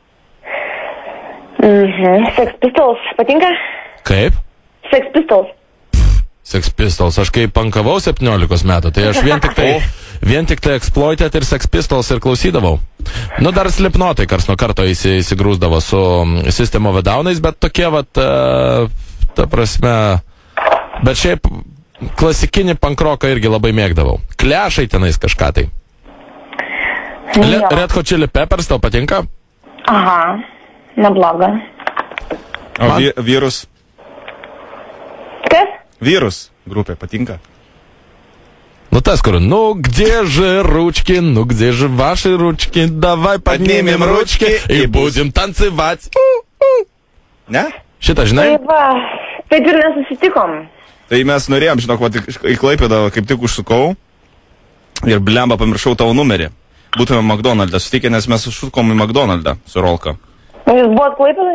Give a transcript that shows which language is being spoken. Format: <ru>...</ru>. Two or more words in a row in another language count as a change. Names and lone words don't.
<lt>Sex Pistols, patinka? Kaip? Sex Pistols. Sex Pistols, aš kai pankavau 17 metų, tai aš vien tik tai Exploited ir Sex Pistols ir klausydavau. Nu, dar Slipknotai kars nuo karto įsigrūsdavo su System of a Down'ais, bet tokie, ta prasme, bet šiaip klasikinį pankroką irgi labai mėgdavau. Klešai tenais kažką tai. Red Hot Chili Peppers tau patinka? Aha, nebloga. O Vyrus? Kas? Vyrus grupė patinka? Ну, tas, kur,</lt> <ru>ну, где же ручки, ну, где же ваши ручки, давай поднимем ручки и будем танцевать.</ru> <lt>Ne? Šitą, žinai? Taip ir nesusitikom. Tai mes norėjom, žinok, į Klaipėdą kaip tik užsukau ir blemba pamiršau tavo numerį. Būtume McDonald'e sutikę, nes mes užsukom į McDonald'e su Rolka. Jūs buvot Klaipėdai?</lt>